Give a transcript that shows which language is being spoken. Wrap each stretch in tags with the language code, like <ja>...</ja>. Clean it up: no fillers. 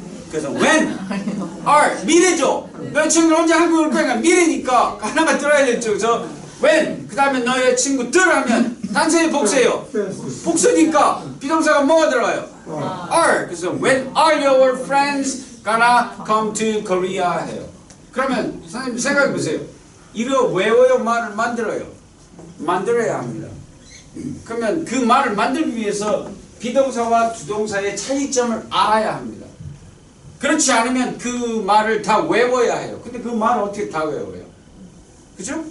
<ko>그래서</ko> <en>when are</en> <ko>미래죠. 너의 친구들 언제 한국에 올 거야? 미래니까 하나가 들어야 되죠. 그래서 when 그 다음에 너의 친구들 하면 단순히 복수예요.</ko> <en>friends?</en> <ko>복수니까 비동사가 뭐가 들어가요?</ko> <en>are.</en> <ko>그래서</ko> <en>when are your friends gonna come to Korea</en> <ko>해요. 그러면 선생님 생각해 보세요. 이거 외워요, 말을 만들어요. 만들어야 합니다. 그러면 그 말을 만들기 위해서 비동사와 주동사의 차이점을 알아야 합니다. 그렇지 않으면 그 말을 다 외워야 해요. 근데 그 말을 어떻게 다 외워요? 그죠?</ko>